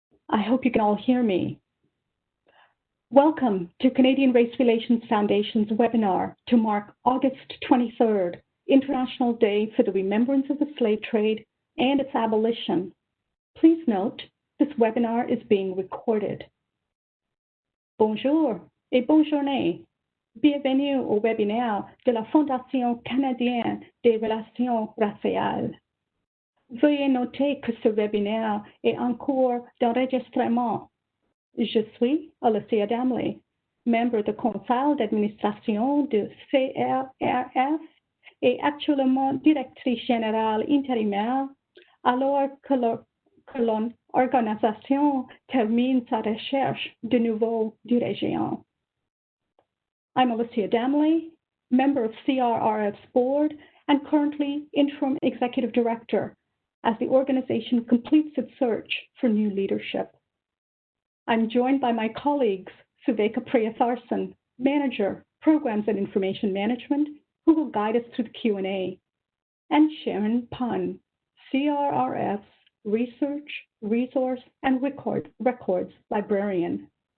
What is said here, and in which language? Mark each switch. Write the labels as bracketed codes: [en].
[en] I hope you can all hear me. Welcome to Canadian Race Relations Foundation's webinar to mark August 23rd, International Day for the Remembrance of the Slave Trade and its Abolition. Please note, this webinar is being recorded. [fr] Bonjour et bonne journée. Bienvenue au webinaire de la Fondation canadienne des relations raciales. Veuillez noter que ce webinaire est en cours d'enregistrement. Je suis Alicia Damley, membre du conseil d'administration de CRRF et actuellement directrice générale intérimaire, alors que l'organisation termine sa recherche de nouveaux dirigeants. [en] I'm Alicia Damley, member of CRRF's board and currently interim executive director as the organization completes its search for new leadership. I'm joined by my colleagues, Suveka Priyatharsan, Manager, Programs and Information Management, who will guide us through the Q&A, and Sharon Pun, CRRF's Research, Resource, and Records Librarian.